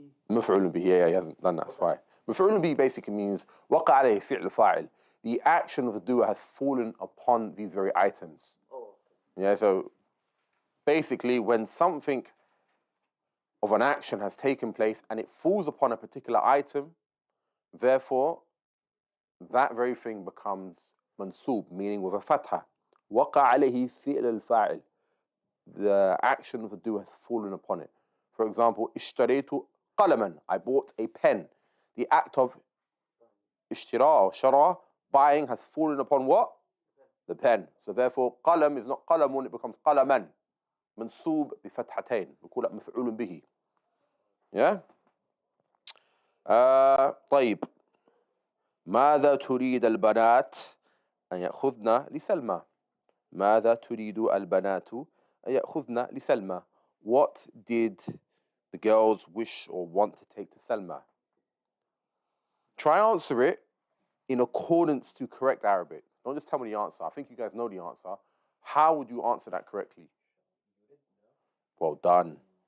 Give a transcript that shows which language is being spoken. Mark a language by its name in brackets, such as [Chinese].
[English] مفعول به, yeah, he hasn't done that, that's fine. [Arabic] مفعول به [English] basically means [Arabic] وقع عليه فعل فاعل. [English] The action of the doer has fallen upon these very items. Yeah, so basically when something of an action has taken place and it falls upon a particular item, therefore that very thing becomes mansoob, meaning with a fatha. [Arabic] وقع عليه فعل الفاعل. [English] The action of the doer has fallen upon it. For example, [Arabic] اشتريت قلما. [English] I bought a pen. The act of اشتراء or شراء, buying, has fallen upon what? The pen. So therefore, قلم is not قلم, it becomes قلما. [Arabic] منصوب بفتحتين. بقول مفعول به. Yeah? طيب. ماذا تريد البنات أن يأخذن لسلمى؟ ماذا تريد البنات أن يأخذن لسلمى? [English] What did the girls wish or want to take to Salma? Try answer it in accordance to correct Arabic. Don't just tell me the answer. I think you guys know the answer. How would you answer that correctly? Well done.